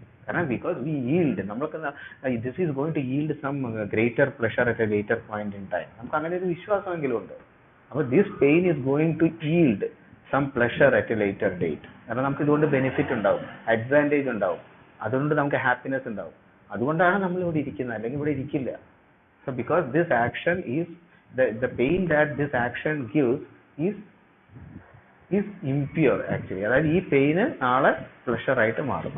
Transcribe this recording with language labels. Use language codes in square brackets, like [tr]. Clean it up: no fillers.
[ml] കാരണം [en] because we yield, [ml] നമ്മൾക്ക് [en] This is going to yield some greater pleasure at a later point in time. [ml] നമുക്ക് അങ്ങനെ ഒരു വിശ്വാസമെങ്കിലും ഉണ്ട്. [en] അപ്പൊ this pain is going to yield some pleasure at a later date. [ml] കാരണം നമുക്ക് ഇതുകൊണ്ട് ബെനിഫിറ്റ് ഉണ്ടാവും, അഡ്വാൻറ്റേജ് ഉണ്ടാവും, അതുകൊണ്ട് നമുക്ക് ഹാപ്പിനെസ് ഉണ്ടാവും. അതുകൊണ്ടാണ് നമ്മൾ ഇവിടെ ഇരിക്കുന്നത്, അല്ലെങ്കിൽ ഇവിടെ ഇരിക്കില്ല. [en] So because this action is the pain that this action gives is impure actually. [ml] അതായത് ഈ പെയിന് നാളെ പ്ലഷർ ആയിട്ട് മാറും.